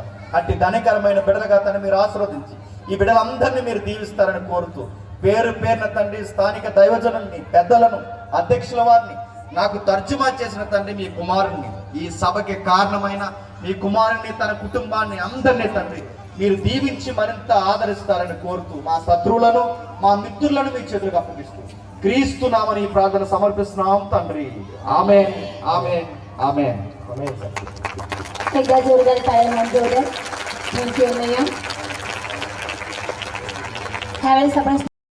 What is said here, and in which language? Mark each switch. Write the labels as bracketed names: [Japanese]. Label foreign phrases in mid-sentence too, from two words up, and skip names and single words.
[Telugu] అట్టి ధనకరమైన బిడ్డలుగా తండ్రి మీరు ఆశీర్వదించి ఈ బిడ్డలందరినీ మీరు దీవిస్తారని కోరుతూ పేరు పేరున తండ్రి స్థానిక దైవజనుల్ని పెద్దలను అధ్యక్షుల వారిని నాకు తర్జుమా చేసిన తండ్రి మీ కుమారుణ్ణి ఈ సభకి కారణమైన మీ కుమారుణ్ణి తన కుటుంబాన్ని అందరినీ తండ్రి మీరు దీవించి మరింత ఆదరిస్తారని కోరుతూ మా శత్రువులను మా మిత్రులను మీ చేతులకు అప్పగిస్తూ క్రీస్తు నామని ఈ ప్రార్థన సమర్పిస్తున్నాం తండ్రి. ఆమేన్, ఆమేన్, ఆమేన్. [Marathi] एकदा जोरदार टाळ्या मारून जोरदार. थँक्यू अण्णा. ह्यावेळेस आपण